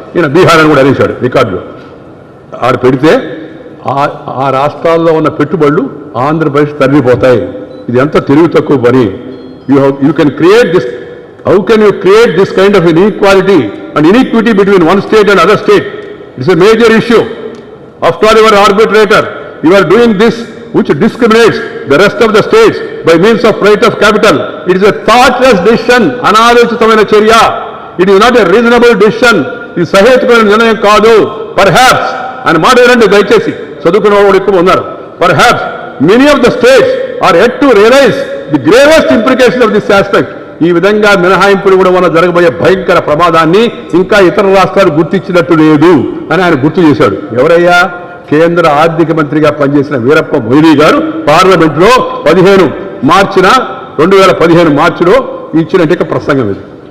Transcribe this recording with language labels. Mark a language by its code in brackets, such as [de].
[te] ఈయన బీహార్ అని కూడా అనేసాడు రికార్డులో. ఆడు పెడితే ఆ రాష్ట్రాల్లో ఉన్న పెట్టుబడులు ఆంధ్రప్రదేశ్ తరలిపోతాయి. ఇది ఎంత తెలివి తక్కువ పని. [en] You can create this, how can you create this kind of inequality and inequity between one state and other state It's a major issue. After all, you are arbitrator. You are doing this which discriminates the rest of the states by means of right of capital. It is a thoughtless decision. [te] Analochitamaina charya. [en] It is not a reasonable decision. [te] ఇది సహేతుకమైన నిర్ణయం కాదు. [en] Perhaps and [te] మాట వినండి దయచేసి, చదువుకున్న వాళ్ళు ఎక్కువ ఉన్నారు. [en] Perhaps many of the states are yet to realize the gravest implications of this aspect. [te] ఈ విధంగా మినహాయింపులు కూడా మన జరగబోయే భయంకర ప్రమాదాన్ని ఇంకా ఇతర రాష్ట్రాలు గుర్తించినట్టు లేదు అని ఆయన గుర్తు చేశాడు. ఎవరయ్యా? కేంద్ర ఆర్థిక మంత్రిగా పనిచేసిన వీరప్ప మొయిలీ గారు పార్లమెంట్లో 15 మార్చిన 2015 మార్చిలో ఇచ్చినట్టు ప్రసంగం ఇది.